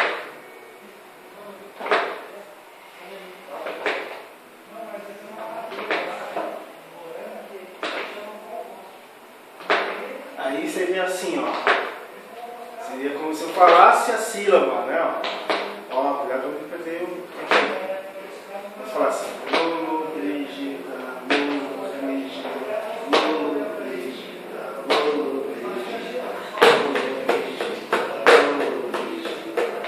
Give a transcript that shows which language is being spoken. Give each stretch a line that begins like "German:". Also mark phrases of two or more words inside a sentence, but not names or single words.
Portuguese: Aí seria assim, ó. Seria como se eu falasse a sílaba, né? Ó, cuidado para não perder o. Vou falar assim. Lolo, Brigida, Lolo, Brigida, Lolo, Brigida, Lolo, Brigida, Lolo, Brigida.